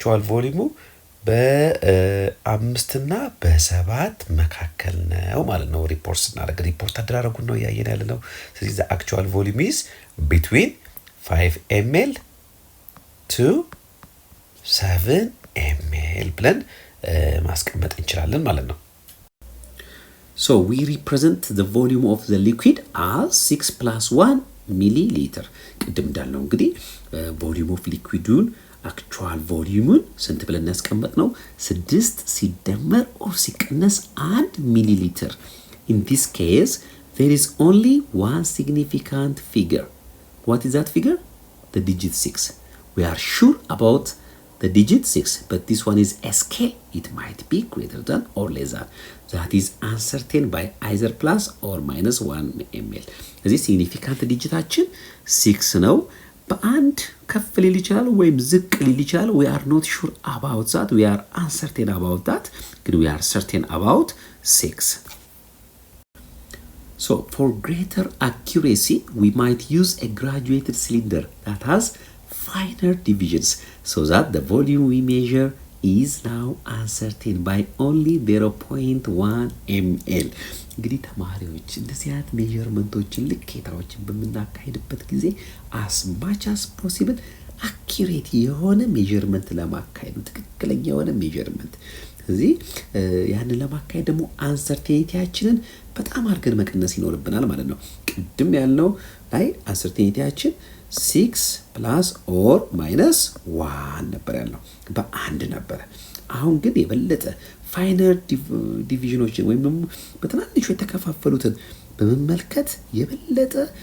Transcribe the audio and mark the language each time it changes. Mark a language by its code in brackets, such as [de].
[am] volume በ5 እና በ7 መካከል ነው ማለት ነው። ሪፖርት ስናደርግ ሪፖርት አደራረጉን ነው ያየን ያለ ነው። ስለዚህ [en] the actual volume is between 5 ml to 7 ml [am] ብለን ማስቀመጥ እንችላለን ማለት ነው። [en] So we represent the volume of the liquid as 6 plus 1 milliliter. [am] ቅድም እንዳልነው እንግዲህ volume of liquidun actual volumeን ስንት ብለን እናስቀምጥ ነው? 6 ሲደመር ኦር ሲቀነስ 1 milliliter. [en] In this case, there is only one significant figure. What is that figure? The digit 6. We are sure about the digit 6, but this one is a scale. It might be greater than or less than. That is uncertain by either plus or minus 1 ml. [am] እዚህ significant digitaችን 6 ነው። በአንድ ከፍ ሊል ይችላል ወይም ዝቅ ሊል ይችላል። [en] We are not sure about that. We are uncertain about that. [am] ግን [en] we are certain about 6. So for greater accuracy, we might use a graduated cylinder that has finer divisions so that the volume we measure is now uncertain by only 0.1 ml. [am] እንግዲህ ተማሪዎች እንደዚህ አይነት ሜዠርመንቶችን ልኬታዎችን በምናካሄድበት ጊዜ as much as possible accurate የሆነ ሜዠርመንት ለማካሄድ ትክክለኛ የሆነ ሜዠርመንት ስለዚህ ያንን ለማካሄድ ደግሞ አንሰርቴኒቲያችንን በጣም አድርገን መቀነስ ይኖርብናል ማለት ነው። ቅድም ያልነው ላይ አንሰርቴኒቲያችን 6 + or -1 ነበር ያልነው በአንድ ነበረ። አሁን ግን የበለጠ ፋይነር ዲቪዥኖችን ወይም ደግሞ በትናንሹ የተከፋፈሉትን በመመልከት የበለጠ